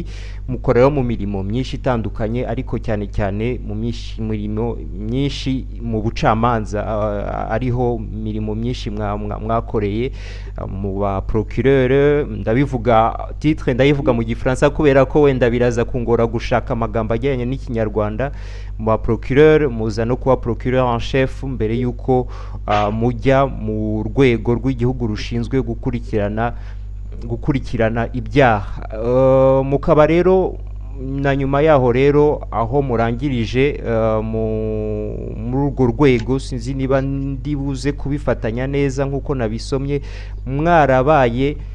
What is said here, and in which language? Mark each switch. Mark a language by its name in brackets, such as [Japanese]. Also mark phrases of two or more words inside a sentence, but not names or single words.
[Kinyarwanda] mukorera mu mirimo myinshi itandukanye ariko cyane cyane mu mirimo myinshi mu bucamanza ariho mirimo myinshi mwakoreye mu ba procureur ndayivuga mu gifaransa kubera ko wenda biraza kungora gushaka amagambo ajyanye n'ikinyarwanda mu ba procureur muza no kuba [French] procureur en chef [Kinyarwanda] mbere yuko mujya mu rwego rw'igihugu rushinzwe gukurikirana ibyaha mukaba rero na nyuma yaho rero aho murangirije muri urwo rwego sinzi niba ndibuze kubifatanya neza nk'uko nabisomye mwarabaye